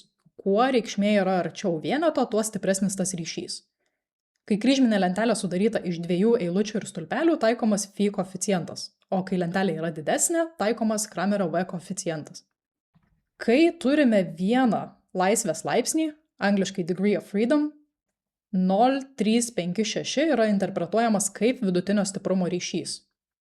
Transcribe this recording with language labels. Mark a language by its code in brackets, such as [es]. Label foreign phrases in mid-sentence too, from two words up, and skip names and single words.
[lt] Kuo reikšmė yra arčiau vieneto, tuo stipresnis tas ryšys. Kai kryžminė lentelė sudaryta iš 2 eilučių ir stulpelių, taikomas Phi koeficientas, o kai lentelė yra didesnė, taikomas Kramerio V koeficientas. Kai turime vieną laisvės laipsnį, angliškai [en] degree of freedom, [lt] 0,356 yra interpretuojamas kaip vidutinio stiprumo ryšys.